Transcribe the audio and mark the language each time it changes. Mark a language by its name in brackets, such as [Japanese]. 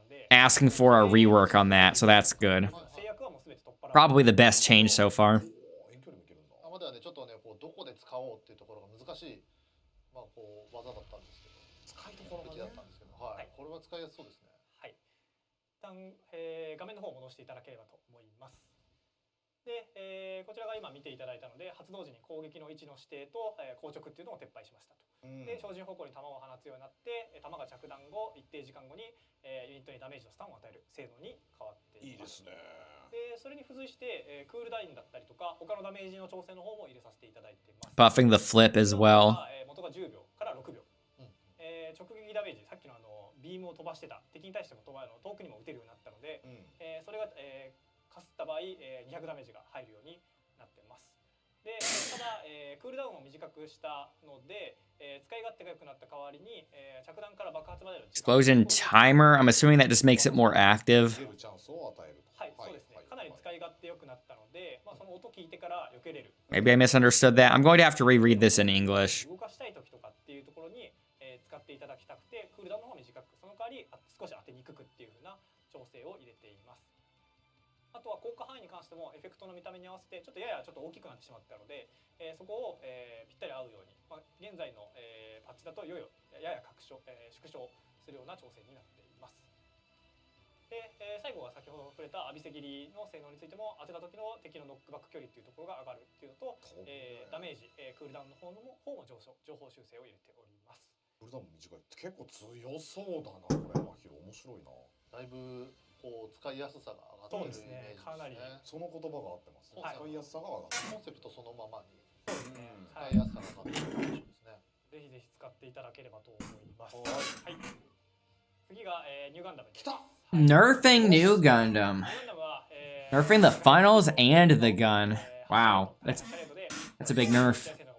[English] asking for a rework on that, so that's good. Probably the best change so far. [Japanese] まではね、ちょっとね、こうどこで使おうっていうところが難しい、まあこう技だったんですけど、使いどころだったんですけど、はい、これは使いやすそうですね。はい。一旦、画面の方を戻していただければと思います。で、こちらが今見ていただいたので、発動時に攻撃の位置の指定と、硬直っていうのを撤廃しましたと。で、照準方向に弾を放つようになって、弾が着弾後一定時間後に、ユニットにダメージとスタンを与える性能に変わっています。いいですね。で、それに付随して、クールダウンだったりとか他のダメージの調整の方も入れさせていただいています。 [English] Buffing the flip as well. [Japanese] 元が10秒から6秒。直撃ダメージ、さっきのビームを飛ばしてた敵に対しても遠くにも撃てるようになったので、それが、かすった場合、200ダメージが入るようになってます。で、ただ、クールダウンを短くしたので、使い勝手が良くなった代わりに、着弾から爆発までの [English] Explosion timer. I'm assuming that just makes it more active. [Japanese] はい、そうですね。かなり使い勝手良くなったので、まあその音聞いてから避けれる。 [English] Maybe I misunderstood that. I'm going to have to reread this in English. [Japanese] 動かしたい時とかっていうところに、使っていただきたくて、クールダウンの方が短く、その代わり少し当てにくくっていう風な調整を入れています。あとは効果範囲に関してもエフェクトの見た目に合わせてちょっと大きくなってしまったので、そこを、ぴったり合うように、まあ、現在の、パッチだとやや縮小するような調整になっています。で、最後は先ほど触れた浴びせ切りの性能についても当てた時の敵のノックバック距離っていうところが上がるっていうのと、ダメージ、クールダウンの方も情報修正を入れております。クールダウン短いって結構強そうだなこれ。マヒロ面白いな。だいぶこう使いやすさが上がってるイメージですね。かなりその言葉が合ってます。使いやすさが上がってる。コンセプトそのままに使いやすさが上がってる印象ですね。ぜひぜひ使っていただければと思います。はい。次が、ニューガンダムです。来た。 [English] Nerfing New Gundam. Nerfing the finals and the gun. Wow, that's a big nerf.